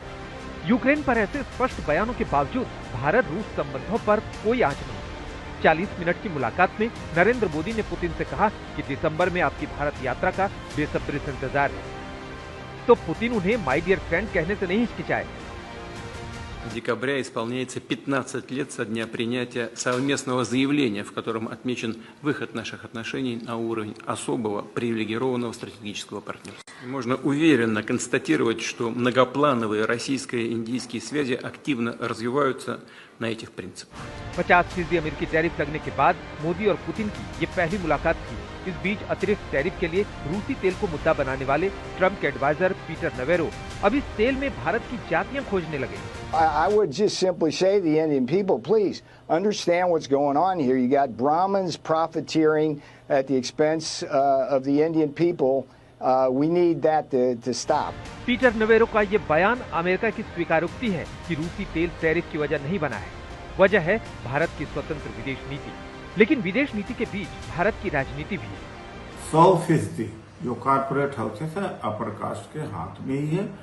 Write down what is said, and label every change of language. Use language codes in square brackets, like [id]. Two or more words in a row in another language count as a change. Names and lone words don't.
[hi] यूक्रेन पर ऐसे स्पष्ट बयानों के बावजूद भारत रूस संबंधों पर कोई आंच नहीं। 40 मिनट की मुलाकात में नरेंद्र मोदी ने पुतिन से कहा कि दिसंबर में आपकी भारत यात्रा का बेसब्री से इंतजार है, तो पुतिन उन्हें [en] my dear friend [hi] कहने से नहीं हिचकिचाए। [ru] Декабря исполняется 15 лет со дня принятия совместного заявления, в котором отмечен выход наших отношений на уровень особого привилегированного стратегического партнерства. Можно уверенно констатировать, что многоплановые российско-индийские связи активно развиваются на этих принципах. [hi] 50% अमेरिकी टैरिफ लगने के बाद मोदी और पुतिन की ये पहली मुलाकात थी। इस बीच अतिरिक्त टैरिफ के लिए रूसी तेल को मुद्दा बनाने वाले ट्रंप के एडवाइजर पीटर नवेरो अब इस तेल में भारत की जातियां खोजने लगे। [en] I would just simply say to the Indian people, please understand what's going on here. You got Brahmins profiteering at the expense of the Indian people We need that to stop. [hi] पीटर नवेरो का ये बयान अमेरिका की स्वीकारोक्ति है कि रूसी तेल टैरिफ की वजह नहीं बना है। वजह है भारत की स्वतंत्र विदेश नीति। लेकिन विदेश नीति के बीच भारत की राजनीति भी है। 100% जो [en] corporate houses [hi] है [en] upper caste [hi] के हाथ में ही है।